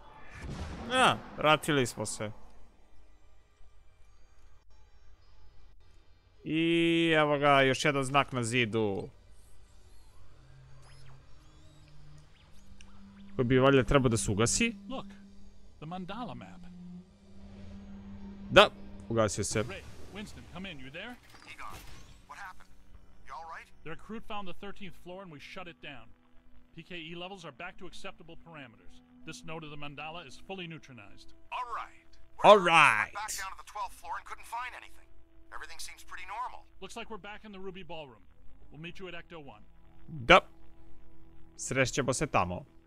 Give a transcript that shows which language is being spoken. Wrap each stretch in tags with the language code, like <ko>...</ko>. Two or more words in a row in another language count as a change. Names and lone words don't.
<sr>Vratili smo se. evo ga, još jedan znak na zidu. Koji bi valjda trebao da se ugasi.</sr> <en>Look, the mandala map.</en> <sr>Da, ugasio se.</sr> <en>Ray, Winston, come in. You there? Egon, what happened? You all right? The recruit found the 13th floor and we shut it down. PKE levels are back to acceptable parameters. This node of the mandala is fully neutronized. All right. All right. Back down to the 12th floor and couldn't find anything. Everything seems pretty normal. Looks like we're back in the Ruby Ballroom. We'll meet you at Ecto 1.</en> <sr>Da. Srećemo se tamo.</sr>